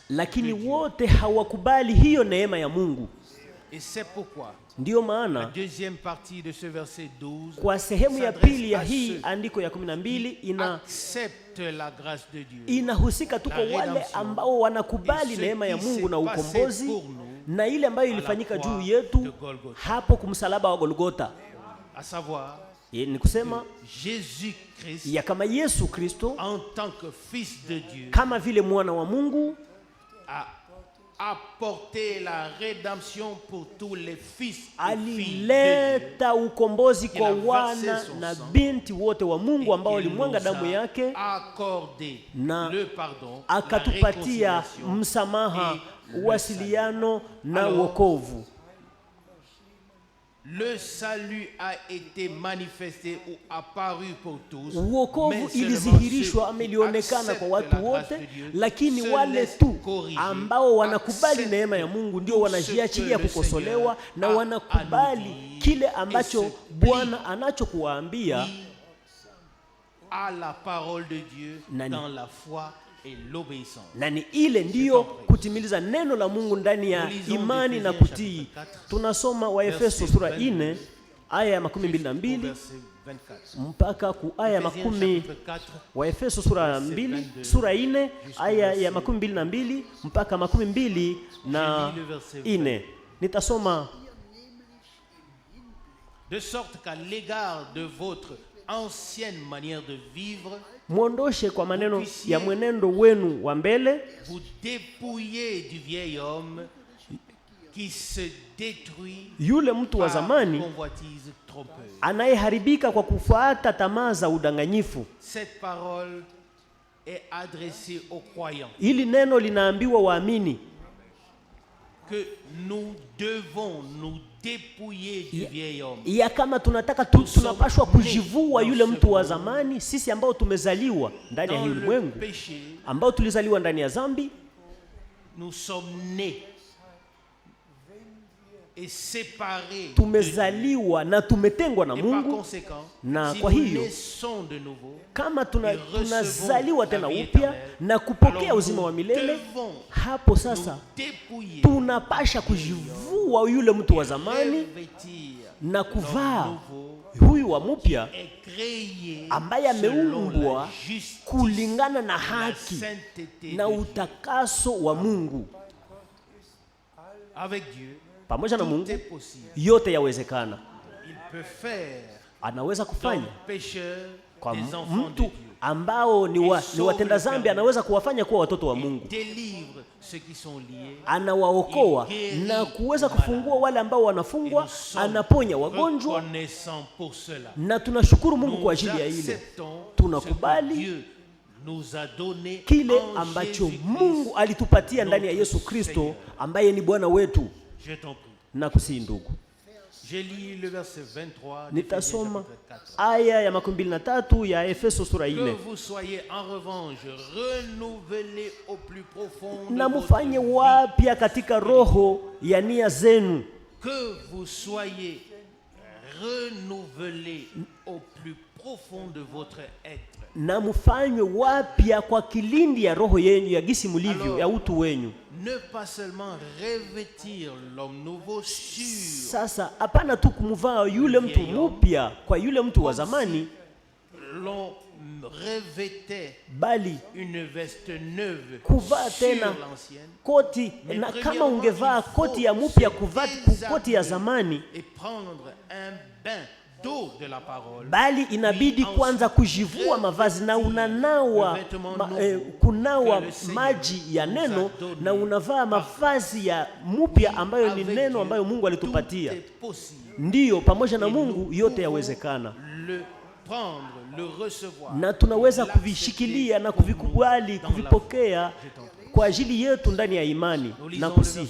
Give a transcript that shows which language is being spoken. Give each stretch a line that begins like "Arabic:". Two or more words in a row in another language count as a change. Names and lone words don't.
Swahili: lakini
French: de Dieu.
Swahili: wote hawakubali hiyo neema ya Mungu.
French: Et c'est pourquoi
Swahili: Ndiyo
French: la
Swahili: maana
French: deuxième partie de ce verset 12
Swahili: kwa sehemu ya
French: s'adresse
Swahili: pili ya
French: à
Swahili: hii
French: ceux
Swahili: andiko ya 12
French: acceptent la grâce de Dieu.
Swahili: inahusika tu
French: La
Swahili: kwa wale
French: rédemption.
Swahili: ambao wanakubali
French: Et ce
Swahili: neema ya
French: qui
Swahili: Mungu
French: s'est
Swahili: na
French: passé
Swahili: ukombozi
French: pour nous
Swahili: na ile ambayo
French: à la
Swahili: ilifanyika
French: croix
Swahili: juu
French: de
Swahili: yetu
French: Golgotha.
Swahili: hapo kumsalaba wa Golgotha.
French: À savoir
Swahili: Ni kusema
French: Jésus-Christ
Swahili: ya kama Yesu Kristo
French: en tant que Fils de Dieu
Swahili: kama vile mwana wa Mungu
French: a apporté la rédemption pour tous les fils et filles de Dieu.
Swahili: alileta ukombozi kwa
French: Il a versé
Swahili: wana
French: son
Swahili: na
French: sang.
Swahili: binti wote wa Mungu ambao
French: Il
Swahili: walimwanga
French: nous
Swahili: damu
French: a
Swahili: yake
French: accordé
Swahili: na
French: le pardon, la
Swahili: akatupatia
French: réconciliation
Swahili: msamaha,
French: et le
Swahili: uwasiliano na
French: Alors,
Swahili: wokovu.
French: Le salut a été manifesté ou apparu pour tous.
Swahili: Uokovu
French: mais seulement
Swahili: ilizihirishwa
French: ceux
Swahili: ama
French: qui
Swahili: ilionekana kwa
French: acceptent
Swahili: watu
French: la grâce
Swahili: wote,
French: de Dieu
Swahili: lakini
French: se
Swahili: wale
French: laissent
Swahili: tu
French: corriger,
Swahili: ambao wanakubali
French: acceptent
Swahili: neema ya Mungu ndio
French: tout
Swahili: wanajiachilia
French: ce que le
Swahili: kukosolewa
French: Seigneur
Swahili: na
French: a
Swahili: wanakubali
French: à nous dire
Swahili: kile ambacho
French: et se
Swahili: Bwana anachokuwaambia
French: à la parole de Dieu
Swahili: Nani.
French: dans la foi et l'obéissance.
Swahili: na ni ile ndiyo kutimiliza neno la Mungu ndani ya imani na kutii. Tunasoma Waefeso sura 4 aya ya 22
French: Verset 24.
Swahili: mpaka ku aya ya
French: Ephésiens
Swahili: makumi.
French: chapitre 4,
Swahili: Waefeso sura 2 sura 4 aya ya 22 mpaka 24. Nitasoma
French: de sorte qu'à l'égard de votre ancienne manière de vivre,
Swahili: mwondoshe kwa maneno ya mwenendo wenu wa mbele,
French: vous dépouillez du vieil homme qui se détruit
Swahili: yule mtu wa
French: par
Swahili: zamani
French: convoitise trompeuse.
Swahili: anayeharibika kwa kufuata tamaa za udanganyifu.
French: Cette parole est adressée aux croyants
Swahili: Hili neno linaambiwa waamini
French: que nous devons nous dépouiller du vieil homme.
Swahili: ya kama tunataka tunapashwa kujivua yule mtu wa zamani, sisi ambao tumezaliwa ndani ya
French: Dans le
Swahili: ulimwengu,
French: péché,
Swahili: ambao tulizaliwa ndani ya dhambi
French: nous sommes nés et séparés de
Swahili: tumezaliwa na tumetengwa na
French: Dieu. Et par
Swahili: Mungu.
French: conséquent,
Swahili: Na
French: si
Swahili: kwa
French: nous
Swahili: hiyo,
French: naissons de nouveau,
Swahili: Kama
French: recevons
Swahili: tunazaliwa
French: la
Swahili: tena
French: vie
Swahili: upya
French: éternelle,
Swahili: na kupokea
French: alors
Swahili: uzima wa
French: nous
Swahili: milele,
French: devons
Swahili: hapo
French: nous
Swahili: sasa
French: dépouiller,
Swahili: tunapasha kujivua yule mtu wa zamani
French: revêtir
Swahili: na kuvaa
French: l'homme nouveau
Swahili: huyu wa mpya
French: et créer
Swahili: ambaye
French: selon
Swahili: ameumbwa
French: la justice,
Swahili: kulingana na
French: la
Swahili: haki
French: sainteté
Swahili: na
French: de Dieu.
Swahili: utakaso wa Mungu.
French: Avec Dieu,
Swahili: Pamoja na
French: tout
Swahili: Mungu
French: est possible.
Swahili: yote yawezekana.
French: Il peut faire
Swahili: Anaweza
French: d'un
Swahili: kufanya
French: pécheur
Swahili: kwa
French: des enfants de
Swahili: mtu
French: Dieu.
Swahili: ambao ni watenda dhambi, anaweza kuwafanya kuwa watoto wa Mungu.
French: Délivre ceux qui sont liés.
Swahili: Anawaokoa na kuweza kufungua wale ambao wanafungwa, anaponya wagonjwa,
French: Reconnaissant pour cela.
Swahili: na tunashukuru Mungu
French: Nous
Swahili: kwa ajili ya ile.
French: acceptons
Swahili: Tunakubali
French: ce que Dieu nous a donné
Swahili: Kile
French: en
Swahili: ambacho
French: Jésus-Christ,
Swahili: Mungu alitupatia ndani ya Yesu Kristo ambaye ni Bwana wetu.
French: Je t'en prie.
Swahili: Na kusihi ndugu,
French: J'ai lu le verset 23 de
Swahili: nitasoma
French: Ephésiens chapitre 4.
Swahili: aya ya 23 ya Efeso sura
French: Que
Swahili: 4.
French: vous soyez en revanche renouvelés au plus profond de
Swahili: Na
French: votre
Swahili: mufanye
French: vie.
Swahili: wapya katika roho ya nia zenu.
French: Que vous soyez renouvelés au plus profond de votre être.
Swahili: Na mufanywe wapya kwa kilindi ya roho yenu ya gisi mulivyo
French: Alors,
Swahili: ya utu wenyu.
French: ne pas seulement revêtir l'homme nouveau sur.
Swahili: Sasa hapana tu kumvaa yule mtu mpya kwa yule mtu wa zamani,
French: l'on revêtait
Swahili: bali
French: une veste neuve
Swahili: kuvaa
French: sur
Swahili: tena
French: l'ancienne.
Swahili: koti, na kama ungevaa koti ya mpya kuvaa koti ya zamani,
French: et prendre un bain d'eau de la parole,
Swahili: bali inabidi kwanza kujivua mavazi na unanawa kunawa maji ya neno na unavaa mavazi ya mpya ambayo ni neno ambayo Mungu alitupatia. Ndiyo, pamoja na Mungu yote yawezekana, na tunaweza kuvishikilia na kuvikubali, kuvipokea kwa ajili yetu ndani ya imani na kusihi.